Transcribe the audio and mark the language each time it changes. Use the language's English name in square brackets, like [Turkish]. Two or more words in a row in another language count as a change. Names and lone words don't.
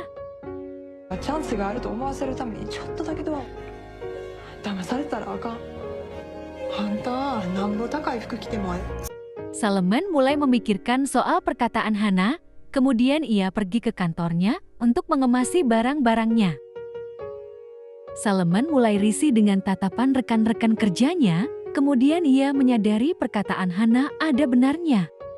[Japanese] チャンスがあると思わせるためにちょっとだけ騙されたらあかん。あんたなんぼ高い服着ても。 [Indonesian] Salman mulai memikirkan soal perkataan Hana. Kemudian ia pergi ke kantornya untuk mengemasi barang-barangnya. Salman mulai risih dengan tatapan rekan-rekan kerjanya, kemudian ia menyadari perkataan Hana ada benarnya.